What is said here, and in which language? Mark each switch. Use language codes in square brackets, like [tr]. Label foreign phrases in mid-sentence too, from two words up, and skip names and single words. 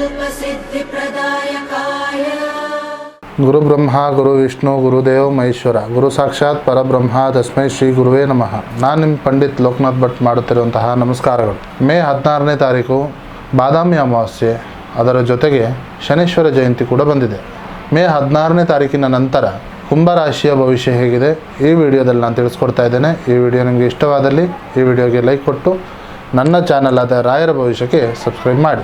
[sa] सिद्धिप्रदायकाय गुरु ब्रह्मा गुरु विष्णु गुरुदेव महेश्वर गुरु साक्षाತ್ ಪರಬ್ರಹ್ಮ ತಸ್ಮೈ ಶ್ರೀ ಗುರುವೇ ನಮಃ. [kn] ನಾನು ನಿಮ್ಮ ಪಂಡಿತ್ ಲೋಕನಾಥ್ ಭಟ್ ಮಾಡುತ್ತಿರುವಂತಹ ನಮಸ್ಕಾರಗಳು. ಮೇ 16ನೇ ತಾರೀಕು ಬಾದಾಮಿ ಅಮಾವಾಸ್ಯೆ, ಅದರ ಜೊತೆಗೆ ಶನೀಶ್ವರ ಜಯಂತಿ ಕೂಡ ಬಂದಿದೆ. ಮೇ 16ನೇ ತಾರೀಕಿನ ನಂತರ ಕುಂಭರಾಶಿಯ ಭವಿಷ್ಯ ಹೇಗಿದೆ ಈ ವಿಡಿಯೋದಲ್ಲಿ ನಾನು ತಿಳಿಸ್ಕೊಡ್ತಾ ಇದ್ದೇನೆ. ಈ ವಿಡಿಯೋ ನಿಮಗೆ ಇಷ್ಟವಾದಲ್ಲಿ ಈ ವಿಡಿಯೋಗೆ ಲೈಕ್ ಕೊಟ್ಟು ನನ್ನ ಚಾನಲ್ ಆದ ರಾಯರ ಭವಿಷ್ಯಕ್ಕೆ ಸಬ್ಸ್ಕ್ರೈಬ್ ಮಾಡಿ.